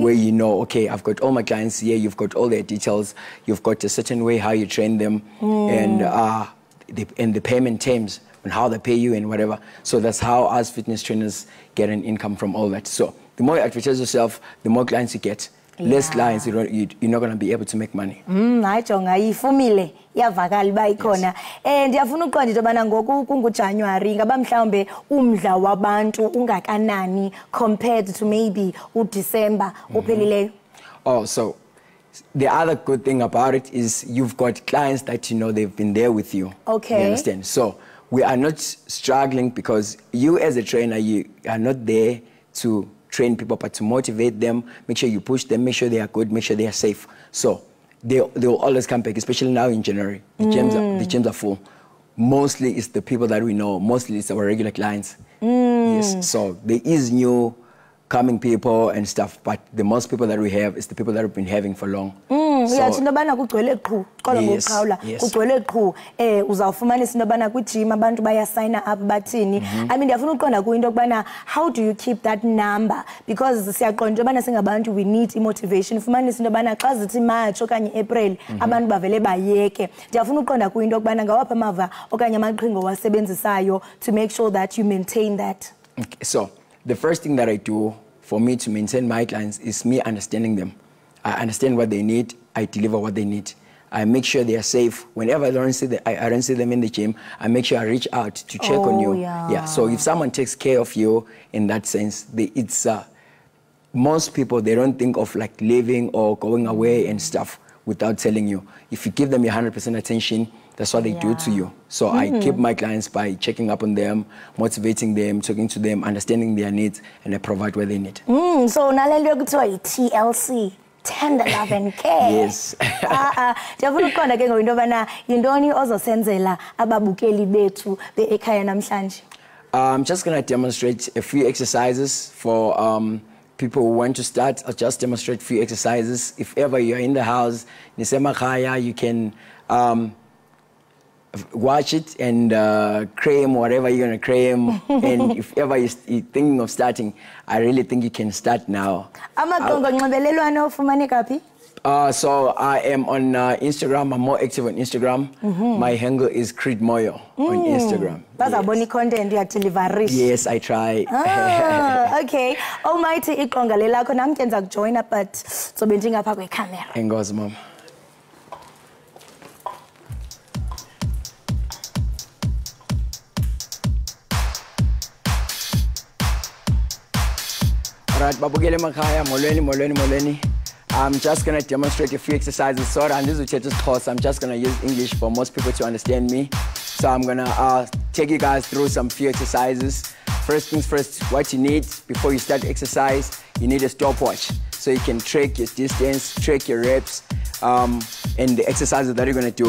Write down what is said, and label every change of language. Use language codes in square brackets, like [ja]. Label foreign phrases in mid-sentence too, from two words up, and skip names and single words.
[en] Where you know, okay, I've got all my clients here, you've got all their details, you've got a certain way how you train them, and the payment terms, and how they pay you and whatever. So that's how us fitness trainers get an income from all that. So the more you advertise yourself, the more clients you get. Less clients, you're not going to be able to make money. [xh] Hayijonga ifumile yavakala ba ikhona. Ndiyafuna uqonda into bana ngoku kunguJanuary ngaba mhlawumbe umdla wabantu ungakanani [en] compared to maybe [xh] uDecember ophelileyo. [en] Oh, so the other good thing about it is you've got clients that you know they've been there with you. Okay. You understand? So we are not struggling, because you as a trainer, you are not there to train people, but to motivate them, make sure you push them, make sure they are good, make sure they are safe. So they will always come back, especially now in January. The gyms are full. Mostly it's the people that we know. Mostly it's our regular clients. Yes. So there is new coming people and stuff, but the most people that we have is the people that we've been having for long. [xh] Uyathi into bana kugcwele qhu qolo ngoqhawula kugcwele qhu uzawufumanisa into bana kwi-gym abantu bayasayina up bathini. [en] I mean [xh] ndiyafuna uqonda kuyinto kubana [en] how do you keep that number, because [xh] siyaqonda into bana singabantu [en] we need motivation. [xh] Fumanisa into bana xa zithi March okanye April abantu bavele bayeke. Ndiyafuna uqonda kuyinto kubana ngawapha amava okanye amaqhinga wasebenzisayo [en] to make sure that you maintain that. Okay, so the first thing that I do for me to maintain my clients is me understanding them. I understand what they need. I deliver what they need. I make sure they are safe. Whenever I don't see them in the gym, I make sure I reach out to check on you. Yeah. So if someone takes care of you in that sense, it's most people, they don't think of like leaving or going away and stuff without telling you. If you give them your 100% attention, that's what they do to you. So I keep my clients by checking up on them, motivating them, talking to them, understanding their needs, and I provide what they need. [xh] So nalelo kuthiwa TLC. [en] Tender love and care. Yes. [xh] Ndiyafuna uqonda ke ngoyinto bana yintoni ozosenzela ababukeli bethu beEkhaya namhlanje. [en] I'm just going to demonstrate a few exercises for people who want to start. I'll just demonstrate a few exercises. If ever you're in the house, Ekhaya, you can watch it and cream whatever you're going to cream. And if ever you're thinking of starting, I really think you can start now. So I am on Instagram. I'm more active on Instagram. My handle is Creed Moyo on Instagram. Content you deliver. Yes, I try. Okay. [xh] Almighty iqonga lelakho nami ke nza kujoina but sobe njengapha kwecamera. Engozi mama. Alright, babukele emakhaya, molweni. [en] I'm just going to demonstrate a few exercises. So I'm just going to use English for most people to understand me. So I'm going to take you guys through some few exercises. First things first, what you need before you start exercise, you need a stopwatch. So you can track your distance, track your reps, and the exercises that you're going to do.